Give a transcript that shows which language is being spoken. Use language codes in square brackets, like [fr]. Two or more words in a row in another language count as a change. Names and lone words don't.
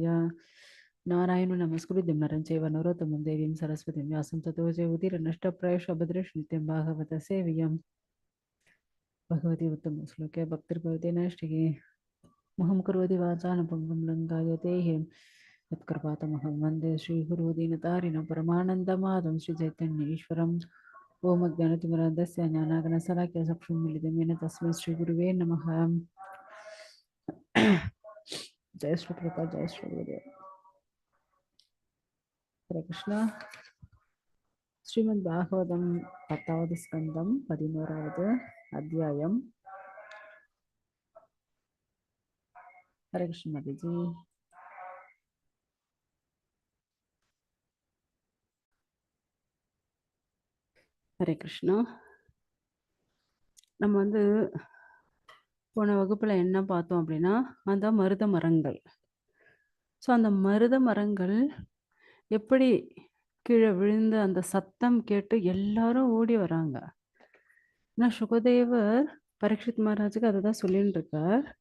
[sa] नारायण नमस्कृत्यं नरं चैव नरोत्तमं देवीं सरस्वतीं व्यासं ततो जयमुदीरनष्टप्रायश भद्रेष नित्यं भागवत सेव्यं भगवती उत्तमश्लोके भक्तिर्भवति नैष्टिके मुहं करोति वाचालपङ्गुं लङ्कायतेः यत्कृपातमहं वन्दे श्रीगुरो दीनतारिणं परमानन्दमाधवं श्रीचैतन्येश्वरम् ओम ज्ञानतिमिरान्धस्य ज्ञानागणशलाकया चक्षुन्मीलितं येन तस्मै श्रीगुरुवे नमः। [hi] जय श्री प्रभुपाद जय श्री गुरुदेव। [sa] हरे कृष्ण। [ta] ஸ்ரீமத் பாகவதம் 10வது ஸ்கந்தம் 11வது அத்தியாயம்। [hi] हरे कृष्ण माता जी। हरे कृष्ण। [ta] நம்ம வந்து போன வகுப்புல என்ன பார்த்தோம் அப்படின்னா அந்த மருத மரங்கள். ஸோ அந்த மருத மரங்கள் எப்படி கீழே விழுந்த அந்த சத்தம் கேட்டு எல்லாரும் ஓடி வராங்க. நான் சுகதேவர் பரீட்சித் மகாராஜுக்கு அதை தான் சொல்லிட்டு இருக்கார்.